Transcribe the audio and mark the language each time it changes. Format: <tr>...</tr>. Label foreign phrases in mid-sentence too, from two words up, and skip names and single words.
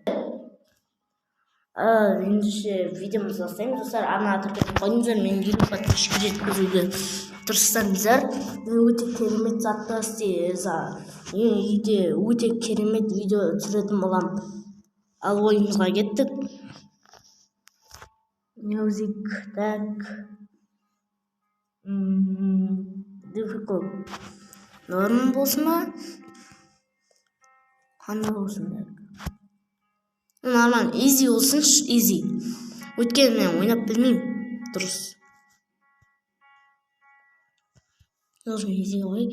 <kk>Ендеше видеомызды бастаймыз достар. Арнаға тіркеліп қойыңыздар, мен 50 подписчикке жеткізуге тырыссаңыздар. Өте керемет затты істейміз. Үйде өте керемет видео түсіретін боламын. Ал ойынымызға кеттік.</kk> <en>Music tag difficult.</en> <kk>Норм болсын ба? Қандай болсын ба? Нормально, easy болсыншы, easy. Өйткені мен ойнап білмеймін. Дұрыс. Должен easy ғой.</kk>